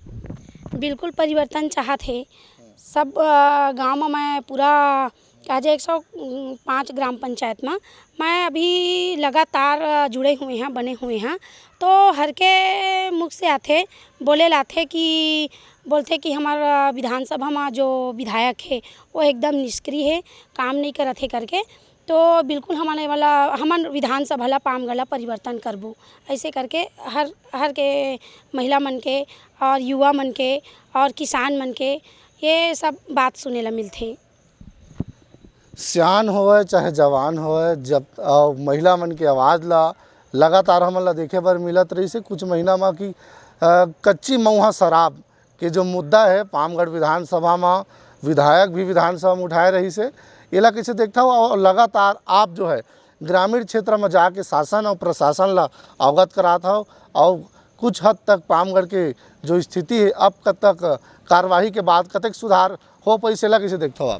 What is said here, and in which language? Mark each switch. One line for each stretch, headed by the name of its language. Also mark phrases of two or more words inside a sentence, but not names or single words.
Chhattisgarhi: बिल्कुल परिवर्तन चाहत है। सब गांव में मैं पूरा कहा जाए 105 ग्राम पंचायत में मैं अभी लगातार जुड़े हुए हैं, बने हुए हैं। तो हर के मुख से आते बोले लाते कि बोलते कि हमारा विधानसभा में जो विधायक है वो एकदम निष्क्रिय है, काम नहीं करते करके। तो बिल्कुल हमारे वाला हमार विधानसभा ला पामगढ़ परिवर्तन करबू ऐसे करके हर के महिला मन के और युवा मन के और किसान मन के ये सब बात सुने ला मिलते। सियान होवे चाहे जवान होवे जब महिला मन के आवाज़ ला लगातार हमन ला देखे बर मिलत रही से। कुछ महीना में कि कच्ची मऊहा शराब के जो मुद्दा है पामगढ़ विधानसभा में विधायक भी विधानसभा में उठाए रही से एला कैसे देखता हो। और लगातार आप जो है ग्रामीण क्षेत्र में जाके शासन और प्रशासन ला अवगत कराता हो और कुछ हद तक पामगढ़ के जो स्थिति है अब तक कार्रवाई के बाद कतक सुधार हो पैसे ला कैसे देखता हो आप?